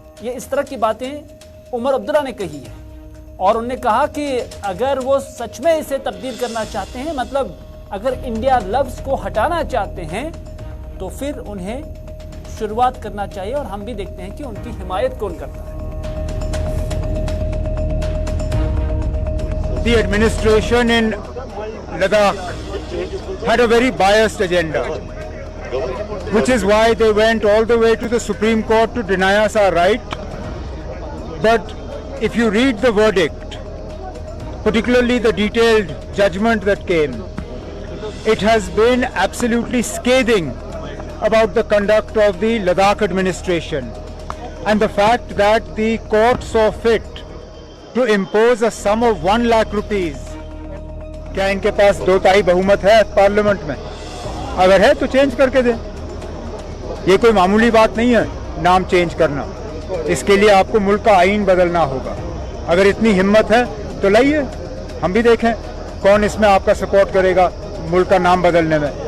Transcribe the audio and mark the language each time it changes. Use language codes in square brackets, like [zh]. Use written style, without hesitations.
[hi] ये इस तरह की बातें उमर अब्दुल्ला ने कही है। और उन्होंने कहा कि अगर वो सच में इसे तब्दील करना चाहते हैं, मतलब अगर इंडिया लफ्ज को हटाना चाहते हैं, तो फिर उन्हें शुरुआत करना चाहिए। और हम भी देखते हैं कि उनकी हिमायत कौन करता है। [en] The administration in Ladakh had a very biased agenda, which is why they went all the way to the Supreme Court to deny us our right. But if you read the verdict, particularly the detailed judgment that came, it has been absolutely scathing about the conduct of the Ladakh administration and the fact that the court saw fit to impose a sum of 1 lakh rupees. [hi] क्या इनके पास 2/3 बहुमत है parliament में? अगर है तो change करके दें। ये कोई मामूली बात नहीं है नाम चेंज करना। इसके लिए आपको मुल्क का आईन बदलना होगा। अगर इतनी हिम्मत है तो लाइए, हम भी देखें कौन इसमें आपका सपोर्ट करेगा मुल्क का नाम बदलने में।